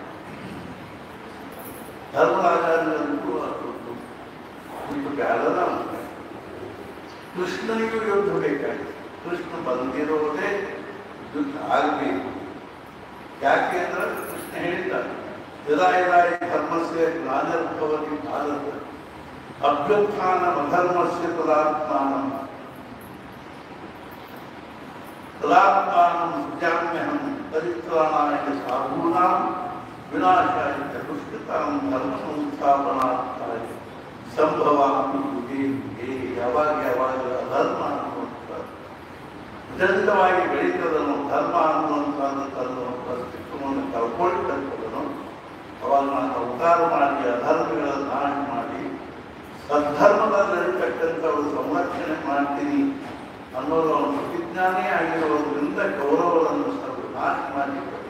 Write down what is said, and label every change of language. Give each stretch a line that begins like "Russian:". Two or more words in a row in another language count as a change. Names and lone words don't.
Kannada: ಧರ್ಮರಾಜನಿಗೂ ಬ್ಯಾಡದ. ಕೃಷ್ಣನಿಗೂ ಯುದ್ಧ ಬೇಕಾಗಿದೆ. ಕೃಷ್ಣ ಬಂದಿರೋದೇ ಯುದ್ಧ ಆಗಬೇಕು. ಯಾಕೆ ಅಂದ್ರೆ ಕೃಷ್ಣ ಹೇಳಿದ್ದಾರೆ,
Sanskrit: ಯದಾ ಯದಾ ಧರ್ಮಸ್ಯ ಗ್ಲಾನಿರ್ಭವತಿ ಭಾರತ ಅಭ್ಯುತ್ಥಾನಂ ಅಧರ್ಮಸ್ಯ ತದಾತ್ಮಾನಂ ಸೃಜಾಮ್ಯಹಂ ಪರಿತ್ರಾಣಾಯ ಸಾಧೂನಾಂ ವಿನಾಶಾಯ ದುಷ್ಕೃತಾಂ ಧರ್ಮ ಸಂಸ್ಥಾಪನಾರ್ಥಾಯ ಸಂಭವಾಮಿ ಯುಗೇ ಯುಗೇ.
Kannada: ಯಾವಾಗ ಯಾವಾಗ ಅಧರ್ಮ ಅನ್ನುವಂಥ ವಿಧಂತವಾಗಿ ಬೆಳೀತದನು, ಧರ್ಮ ಅನ್ನುವಂಥದ್ದು ತನ್ನ ಅಸ್ತಿತ್ವವನ್ನು ಕಳ್ಕೊಳ್ತಕ್ಕದನು, ಅವಾಗ ನಾನು ಅವತಾರ ಮಾಡಿ ಅಧರ್ಮಗಳನ್ನು ನಾಶ ಮಾಡಿ ಸದ್ಧರ್ಮದಲ್ಲಿ ನಡೀತಕ್ಕಂಥವ್ರು ಸಂರಕ್ಷಣೆ ಮಾಡ್ತೀನಿ ಅನ್ನೋದು ಅವನ ಪ್ರತಿಜ್ಞಾನೇ ಆಗಿರೋದ್ರಿಂದ ಕೌರವರನ್ನು ನಾಶ ಮಾಡಿಕೊಟ್ಟು.